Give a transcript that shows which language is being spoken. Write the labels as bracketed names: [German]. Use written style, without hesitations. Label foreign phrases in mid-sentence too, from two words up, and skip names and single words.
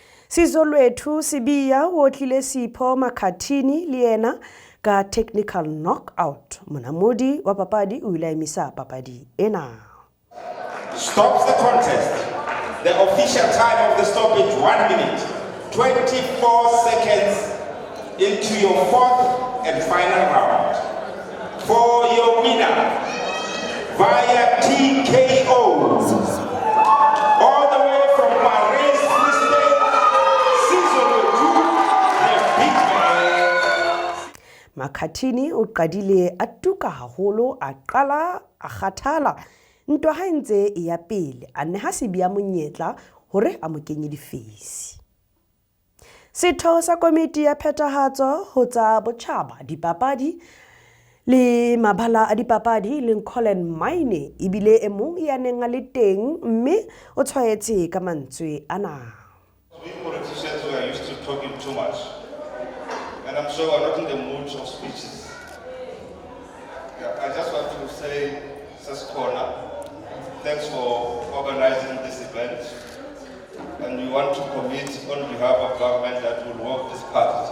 [Southern Sotho] Sizolwethu Sibiya o tlile Sipho Makhathini le yena ka [English] technical knockout. [Southern Sotho] Monamodi wa papadi o ile a emisa papadi ena. [English] Stops the contest. The official time of the stoppage, 1 minute, 24 seconds into your fourth and final round. For your winner, via TKO, all the way from Paris, Free State, Sizolwethu, the big man. [Southern Sotho] Makhathini o qadile a tuka haholo a qala a kgathala ntwa ha ntse e ya pele a neha Sibiya monyetla hore a mo kenye difesi. Setho sa komiti ya phethahatso ho tsa botjhaba dipapadi le mabala a dipapadi le Colin Maine ebile e mong ya neng a le teng mme o tshwaetse ka mantswe ana. [English] We politicians were used to talking too much, and I'm sure we're not in the mood of speeches. I just want to say, Seskona, thanks for organizing this event, and we want to commit on behalf of government that will work this party.